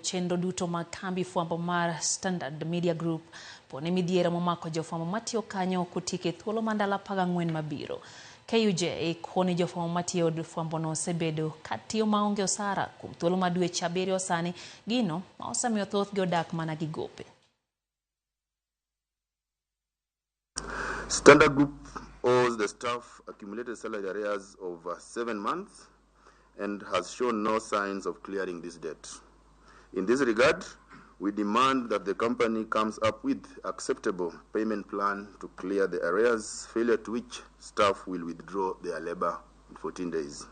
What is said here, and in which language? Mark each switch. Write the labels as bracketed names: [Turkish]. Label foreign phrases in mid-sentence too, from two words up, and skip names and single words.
[Luo (Kenya and Tanzania)] chenro duto mag kambi fwambo mar Standard Media Group pone midhiero momako jofwambo matiyo kanyo kutike thuolo mandala 14 mabiro. KUJ koni jofwambo matiyo od fwambono osebedo katiyo maonge osara kuom thuolo ma dweche 7 sani, gino ma osemiyo thothgi odak mana gi gope. [English] Standard Group owes the staff accumulated salary arrears of 7 months and has shown no signs of clearing this debt. In this regard, we demand that the company comes up with acceptable payment plan to clear the arrears, failure to which staff will withdraw their labor in 14 days.